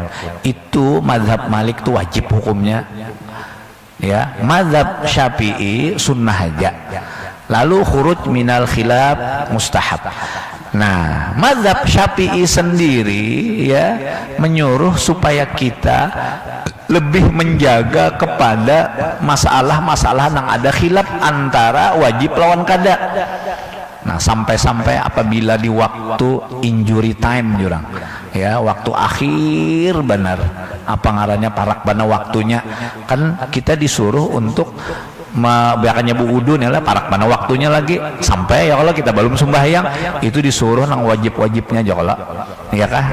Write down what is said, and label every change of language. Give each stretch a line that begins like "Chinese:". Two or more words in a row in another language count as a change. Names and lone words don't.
Indonesian: Itu mazhab Malik itu wajib hukumnya. Ya, mazhab Syafi'i sunnah aja. Lalu
Arabic: خروج من الخلاف مستحب.
Indonesian: Nah, mazhab Syafi'i sendiri ya menyuruh supaya kita lebih menjaga kepada masalah-masalah yang ada khilaf antara wajib lawan kada. Nah, sampai-sampai apabila di waktu
English: injury time
Indonesian: jurang ya, waktu akhir benar
Banjar: apa ngarannya parak bana waktunya,
Indonesian: kan kita disuruh untuk biakannya wudhu nih lah parak mana waktunya lagi sampai ya kalau kita belum sembahyang itu disuruh nang wajib-wajibnya aja kalau ya kah.